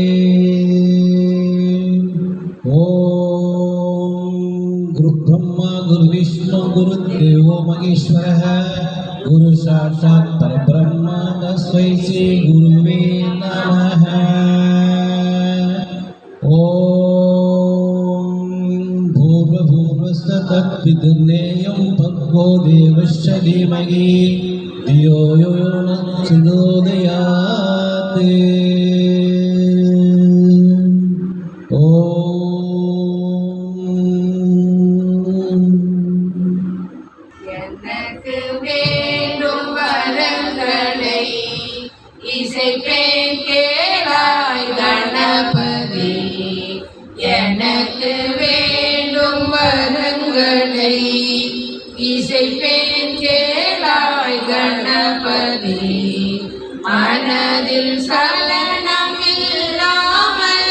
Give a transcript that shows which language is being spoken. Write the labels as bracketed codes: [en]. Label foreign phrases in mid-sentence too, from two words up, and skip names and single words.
[sa] ॐ गुरुब्रह्मा गुरुविष्णु गुरुदेवो महेश्वरः गुरुसाक्षात् परब्रह्म तस्मै श्री गुरुवे नमः। तत्पितुर्नेयं भर्गो देवस्य धीमहि धियो यो न प्रचोदयात्। [ta] எனக்கு வேண்டும் வரங்களை இசைப்பேன் கேளாய் கணபதி, எனக்கு வேண்டும் வரங்களை இசைப்பேன் கேளாய் கணபதி, மனதில் சலனம் இல்லாமல்